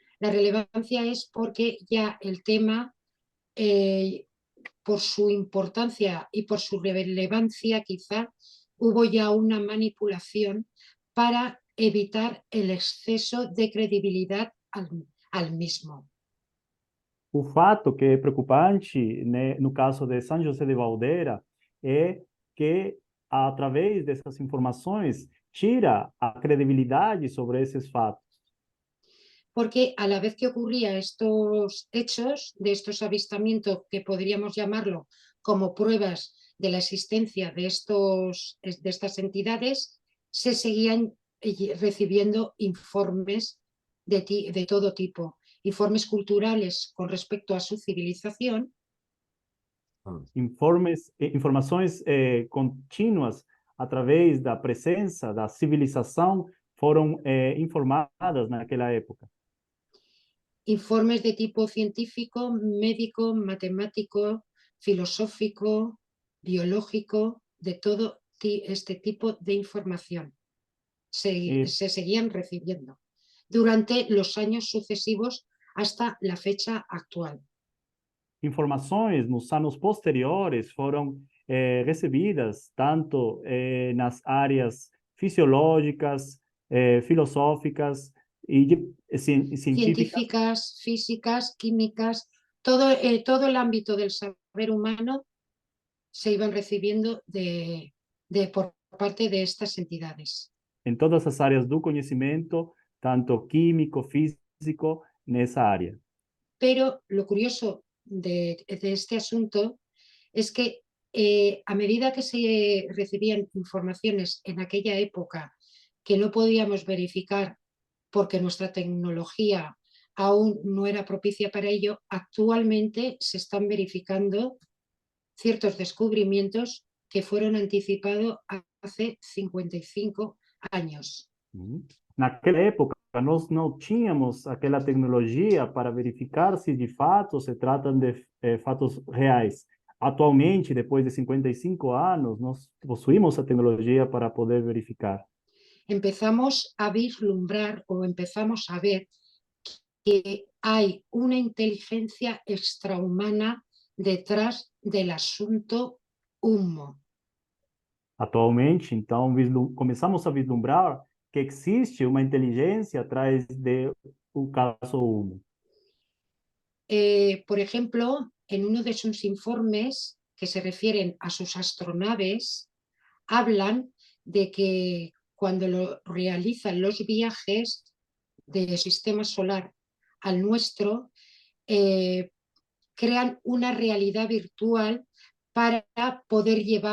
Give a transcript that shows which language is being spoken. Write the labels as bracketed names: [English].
[Spanish] La relevancia es porque ya el tema, por su importancia y por su relevancia, quizá hubo ya una manipulación para evitar el exceso de credibilidad al mismo. [Portuguese] O fato que é preocupante, né, no caso de São José de Valdeira, é que, através dessas informações, tira a credibilidade sobre esses fatos. [Spanish] Porque a la vez que ocurría estos hechos, de estos avistamientos, que podríamos llamarlo como pruebas de la existencia de estas entidades, se seguían recibiendo informes de todo tipo, informes culturales con respecto a su civilización. [Portuguese] Informações contínuas através da presença da civilização foram informadas naquela época. [Spanish] informes de tipo científico, médico, matemático, filosófico, biológico, de todo este tipo de información. Se seguían recibiendo durante los años sucesivos hasta la fecha actual. [Portuguese] Informações nos anos posteriores foram recebidas tanto nas áreas fisiológicas, filosóficas e científicas. [Spanish] Científicas, físicas, químicas, todo el ámbito del saber humano se iban recibiendo por parte de estas entidades. [Portuguese] Em todas as áreas do conhecimento, tanto químico, físico, nessa área. [Spanish] Pero lo curioso de este asunto es que a medida que se recibían informaciones en aquella época que no podíamos verificar porque nuestra tecnología aún no era propicia para ello, actualmente se están verificando ciertos descubrimientos que fueron anticipados hace 55 años. [Portuguese] Naquela época, nós não tínhamos aquela tecnologia para verificar se de fato se tratam de fatos reais. Atualmente, depois de 55 anos, nós possuímos a tecnologia para poder verificar. [Spanish] Empezamos a vislumbrar o empezamos a ver que hay una inteligencia extrahumana detrás del asunto humo. [Portuguese] Atualmente, então, começamos a vislumbrar que existe uma inteligência atrás do caso Humo. [Spanish] Por ejemplo, en uno de sus informes que se refieren a sus astronaves, hablan de que cuando realizan los viajes del sistema solar al nuestro, crean una realidad virtual para poder